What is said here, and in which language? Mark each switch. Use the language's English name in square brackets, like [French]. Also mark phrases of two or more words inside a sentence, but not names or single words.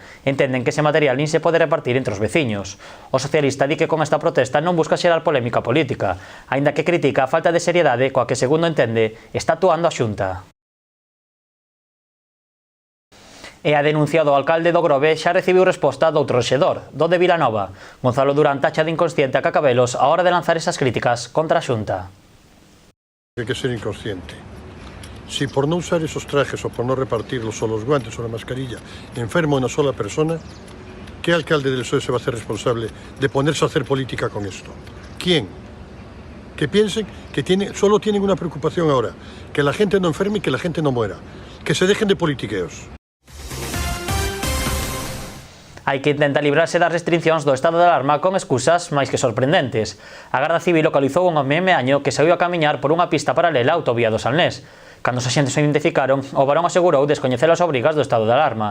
[Galician] Entenden que ese material nin se pode repartir entre os veciños. O socialista di que con esta protesta non busca xerar polémica política, aínda que critica a falta de seriedade coa que, segundo entende, está actuando a Xunta. E a denuncia do alcalde do Grove xa recibiu resposta do outro rexedor, do de Vilanova. Gonzalo Durán tacha de inconsciente a Cacabelos a hora de lanzar esas críticas contra a Xunta. Hai que ser inconsciente. [Spanish] Si por no usar esos trajes o por no repartirlos o los guantes o la mascarilla enferma a una sola persona, ¿qué alcalde del PSOE se va a hacer responsable de ponerse a hacer política con esto? ¿Quién? Que piensen que solo tienen una preocupación ahora, que la gente no enferme y que la gente no muera. Que se dejen de politiqueos. [Galician] Hai que intentar librarse das restriccións do estado de alarma con excusas máis que sorprendentes. A Garda Civil localizou un home meaño que saiu a camiñar por unha pista paralela á autovía do Salnés. Cando os axentes o identificaron, o varón asegurou descoñecer as obrigas do estado de alarma.